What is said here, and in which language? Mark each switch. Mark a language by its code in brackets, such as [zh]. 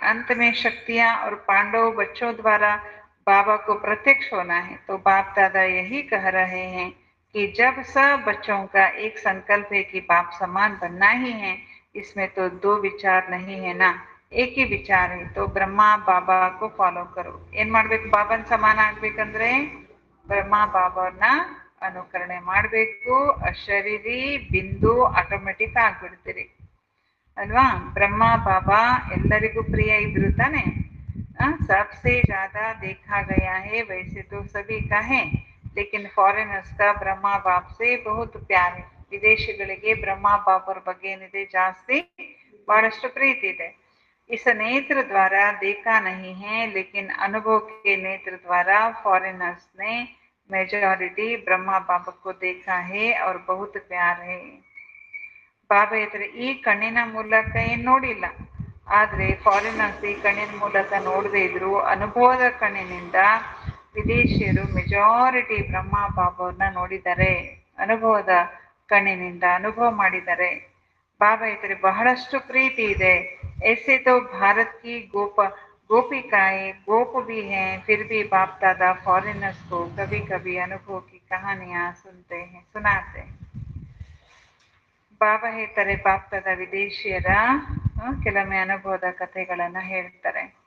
[hi] अंत में शक्तियां और पांडव बच्चों द्वारा बाबा को प्रत्यक्ष होना है. तो बाप दादा यही कह रहे हैं, कि जब सब बच्चों का एक संकल्प है कि बाप समान बनना ही है, इसमें तो दो विचार नहीं है ना, एक ही ವಿಚಾರ है. तो ಬ್ರಹ್ಮ ಬಾಬಾ को ಫಾಲೋ करो. [kn] ಏನ್ ಮಾಡ್ಬೇಕು? ಬಾಬನ್ ಸಮಾನ ಆಗ್ಬೇಕಂದ್ರೆ ಬ್ರಹ್ಮ ಬಾಬಾನ ಅನುಕರಣೆ ಮಾಡ್ಬೇಕು. ಅಶರೀರಿ ಬಿಂದು ಆಟೋಮೆಟಿಕ್ ಆಗ್ಬಿಡ್ತೀರಿ ಅಲ್ವಾ? ಬ್ರಹ್ಮ ಬಾಬಾ ಎಲ್ಲರಿಗೂ ಪ್ರಿಯ ಇದ್ರು ತಾನೆ. [hi] सबसे ज्यादा देखा गया है वैसे तो सभी का है, लेकिन ಫಾರಿನರ್ಸ್ का ಬ್ರಹ್ಮ ಬಾಬ್ से बहुत प्यार है. [kn] ವಿದೇಶಿಗಳಿಗೆ ಬ್ರಹ್ಮ ಬಾಬರ ಬಗ್ಗೆ ಏನಿದೆ? ಜಾಸ್ತಿ, ಬಹಳಷ್ಟು ಪ್ರೀತಿ ಇದೆ. [hi] इस नेत्र द्वारा देखा नहीं है, लेकिन अनुभव के नेत्र द्वारा फॉरेनर्स ने मेजॉरिटी ब्रह्मा बाबा को देखा है और बहुत प्यार है. [kn] ಬಾಬಾ ಇದ್ರೆ ಈ ಕಣ್ಣಿನ ಮೂಲಕ ಏನ್ ನೋಡಿಲ್ಲ, ಆದ್ರೆ ಫಾರಿನರ್ಸ್ ಈ ಕಣ್ಣಿನ ಮೂಲಕ ನೋಡದೇ ಇದ್ರು ಅನುಭವದ ಕಣ್ಣಿನಿಂದ ವಿದೇಶಿಯರು ಮೆಜಾರಿಟಿ ಬ್ರಹ್ಮ ಬಾಬಾವ್ರನ್ನ ನೋಡಿದ್ದಾರೆ. ಅನುಭವದ ಕಣ್ಣಿನಿಂದ ಅನುಭವ ಮಾಡಿದ್ದಾರೆ. ಬಾಬಾ ಇದ್ರೆ ಬಹಳಷ್ಟು ಪ್ರೀತಿ ಇದೆ. [hi] ऐसे तो भारत की गोपिकाएं गोप भी हैं, फिर भी बाप दादा फॉरेनर्स को कभी कभी अनुभव की कहानियां सुनाते हैं. [kn] ಬಾಬಾ ಹೇಳ್ತಾರೆ, ಬಾಪ್ ದಾದಾ ವಿದೇಶಿಯರ ಕೆಲವೊಮ್ಮೆ ಅನುಭವದ ಕಥೆಗಳನ್ನ ಹೇಳ್ತಾರೆ.